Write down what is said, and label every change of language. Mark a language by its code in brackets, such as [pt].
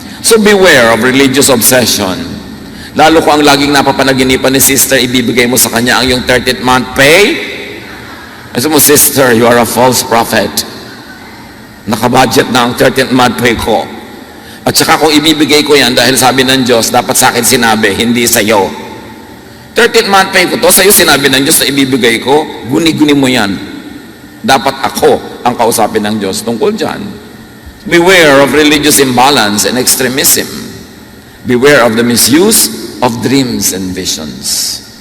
[en] So beware of religious obsession. [tl] Lalo ko ang laging napapanaginipan ni sister, ibibigay mo sa kanya ang yung 30th month pay. Kasi mo, sister, [en] you are a false prophet. [tl] Nakabudget na ang 30th month pay ko. At saka kung ibibigay ko yan, dahil sabi ng Diyos, dapat sa akin sinabi, hindi sa iyo. 30th month pay ko to, sa iyo sinabi ng Diyos na ibibigay ko, guni-guni mo yan. Dapat ako ang kausapin ng Diyos tungkol dyan. [en] Beware of religious imbalance and extremism. Beware of the misuse of dreams and visions.